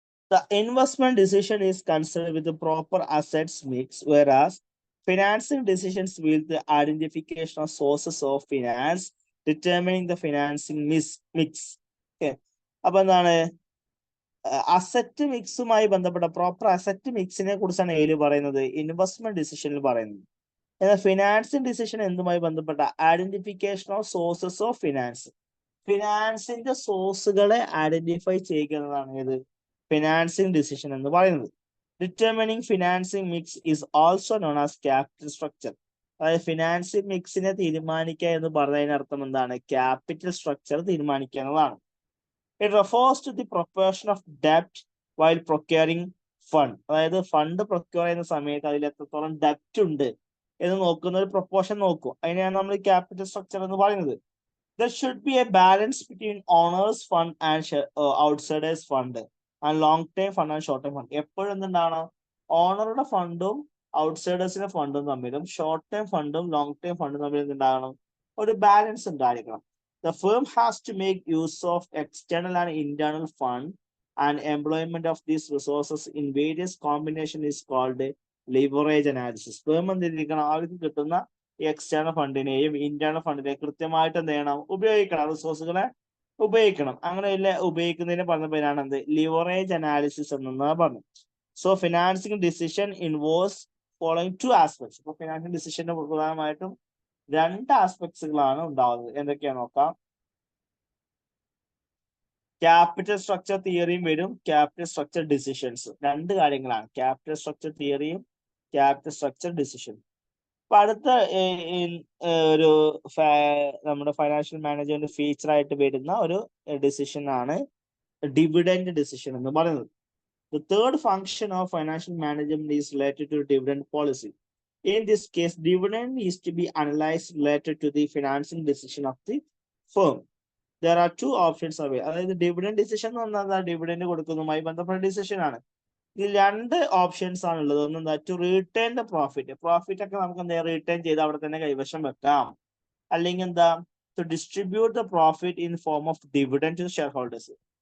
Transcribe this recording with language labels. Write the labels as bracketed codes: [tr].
[en] The investment decision is concerned with the proper assets mix, whereas financing decisions with the identification of sources of finance, determining the financing mix. [ml] Okay. അപ്പൊ എന്താണ്? Asset മിക്സുമായി ബന്ധപ്പെട്ട proper asset മിക്സിനെ കുറിച്ചാണ് ഏതിൽ പറയുന്നത്? Investment ഡിസിഷനിൽ പറയുന്നത്. എന്നാൽ financing decision എന്തുമായി ബന്ധപ്പെട്ട identification of sources of finance. ഫിനാൻസിന്റെ സോഴ്സുകളെ identify ചെയ്യുന്നതാണ് ഏത് ഫിനാൻസിങ് ഡിസിഷൻ എന്ന് പറയുന്നത്. [en] Determining financing mix is also known as capital structure. [ml] അതായത് ഫിനാൻസിങ് മിക്സിനെ തീരുമാനിക്കുക എന്ന് പറഞ്ഞതിനർത്ഥം എന്താണ്? ക്യാപിറ്റൽ സ്ട്രക്ചർ തീരുമാനിക്കുക എന്നതാണ്. [en] It refers to the proportion of ഡെപ്റ്റ് while procuring fund. [ml] അതായത് ഫണ്ട് പ്രൊക്യൂർ ചെയ്യുന്ന സമയത്ത് അതിൽ എത്രത്തോളം ഡെപ്റ്റ് ഉണ്ട് എന്ന് നോക്കുന്ന ഒരു പ്രൊപ്പോർഷൻ നോക്കും. അതിനെയാണ് നമ്മൾ ക്യാപിറ്റൽ സ്ട്രക്ചർ എന്ന് പറയുന്നത്. [en] There should be a balance between owners fund and outsiders fund and long term fund and short term fund. [ml] എപ്പോഴും എന്തുണ്ടാവണം? ഓണറുടെ ഫണ്ടും ഔട്ട്സൈഡേഴ്സിന്റെ ഫണ്ടും തമ്മിലും ഷോർട്ട് ടേം ഫണ്ടും ലോങ് ടേം ഫണ്ടും തമ്മിൽ എന്തുണ്ടാകണം? ഒരു ബാലൻസ് ഉണ്ടായിരിക്കണം. [en] The firm has to make use of external and internal fund and employment of these resources in various combination is called leverage analysis. [ml] Firm എന്തിരിക്കണം? അവർക്ക് കിട്ടുന്ന ഈ എക്സ്റ്റേണൽ ഫണ്ടിനെയും ഇന്റേണൽ ഫണ്ടിനെയും കൃത്യമായിട്ട് എന്ത് ചെയ്യണം? ഉപയോഗിക്കണം. റിസോഴ്സുകളെ ഉപയോഗിക്കണം. അങ്ങനെയല്ല ഉപയോഗിക്കുന്നതിന് പറഞ്ഞ പേരാണ് എന്ത്? ലിവറേജ് അനാലിസിസ് എന്നാ പറഞ്ഞു. [en] So financing decision involves following two aspects. [ml] ഇപ്പൊ ഫിനാൻസിങ് ഡിസിഷന്റെ പ്രധാനമായിട്ടും രണ്ട് ആസ്പെക്ട്സുകളാണ് ഉണ്ടാവുന്നത്. എന്തൊക്കെയാണ് നോക്കാം. ക്യാപിറ്റൽ സ്ട്രക്ചർ തിയറിയും വരും, ക്യാപിറ്റൽ സ്ട്രക്ചർ ഡിസിഷൻസ്. രണ്ട് കാര്യങ്ങളാണ്, ക്യാപിറ്റൽ സ്ട്രക്ചർ തിയറിയും ക്യാപിറ്റൽ സ്ട്രക്ചർ ഡിസിഷനും. അപ്പൊ അടുത്ത ഒരു നമ്മുടെ ഫൈനാൻഷ്യൽ മാനേജ്മെന്റ് ഫീച്ചർ ആയിട്ട് വരുന്ന ഒരു ഡിസിഷൻ ആണ് ഡിവിഡൻഡ് ഡിസിഷൻ എന്ന് പറയുന്നത്. [en] The third function of financial management is related to dividend policy. In this case, dividend is to be analyzed related to the financing decision of the firm. There are two options available. [ml] അതായത് dividend decision എന്ന് പറഞ്ഞാൽ dividend കൊടുക്കുന്നതുമായി ബന്ധപ്പെട്ട decision ആണ്. ഇതിൽ രണ്ട് options ആണ് ഉള്ളത്. ഒന്ന് എന്താ? [en] To retain the profit. [ml] Profit ഒക്കെ നമുക്ക് എന്താ റീറ്റെയിൻ ചെയ്ത് അവിടെ തന്നെ കൈവശം വെക്കാം. അല്ലെങ്കിൽ എന്താ? [en] To distribute the profit in form of dividend to shareholders.